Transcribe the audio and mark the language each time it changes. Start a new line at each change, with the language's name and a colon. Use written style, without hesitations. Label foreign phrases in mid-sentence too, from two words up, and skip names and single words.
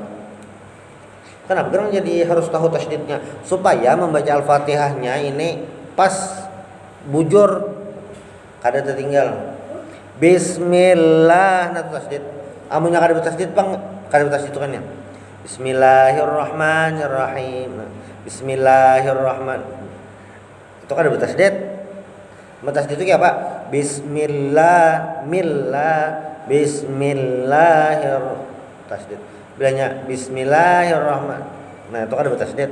Indonesian: Kenapa gerang jadi harus tahu tasydidnya? Supaya membaca Al-Fatihahnya ini pas bujur, kada tertinggal. Bismillah, nah tasydid.
Banjar: Amunnya kada tasydid bang, kada tasydid itu kan ya.
Arabic: Bismillahirrahmanirrahim. Bismillahirrahmanirrahim.
Indonesian: Itu kan ada bertasydid. Bertasydid itu kayak apa? Bismillahirrahmanirrahim. Tasydid. Bilangnya bismillahirrahmanirrahim. Nah, itu kan ada bertasydid.